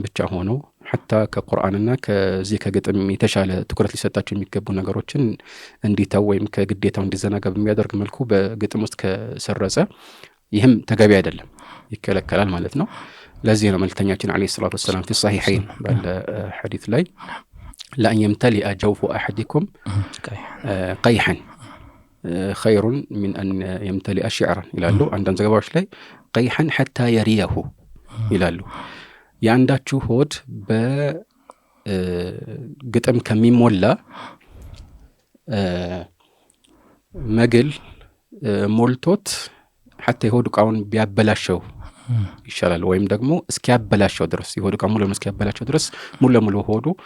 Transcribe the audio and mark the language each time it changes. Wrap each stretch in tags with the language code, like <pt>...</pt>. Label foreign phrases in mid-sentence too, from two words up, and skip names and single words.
<am>ብቻ ሆኖ حتى ከቁርአንና ከዚህ ከግጥም የተሻለ ትኩረት ሊሰጣቸው የሚገቡ ነገሮችን እንዲተው ወይም ከግዴታው እንዲዘናጋ በሚያደርግ መልኩ በግጥም ውስጥ ከሰረጸ ይህም ተገቢ አይደለም፣ ይከለከላል ማለት ነው። ለዚህ ነው መልእክተኛችን</am> <ar>عليه الصلاة والسلام في الصحيحين</ar> <am>ባለ ሐዲስ ላይ</am> <ar>لا يمتلئ جوف أحدكم قيحا خير من أن يمتلئ شعرا</ar> <am>ይላሉ። አንዳንድ ዘገባዎች ላይ</am> <ar>قيحا حتى يريه</ar> <am>ይላሉ። ያንዳችሁ ሆድ በግጥም ከሚሞላ መግል ሞልቶት حتى የሆድ ዕቃውን ቢያበላሸው ይሻላል ወይም ደግሞ እስኪያበላሸው ድረስ የሆድ ዕቃው ሙሉ እስኪያበላሸው ድረስ ሙሉ ለሙሉ ሆዱ</am>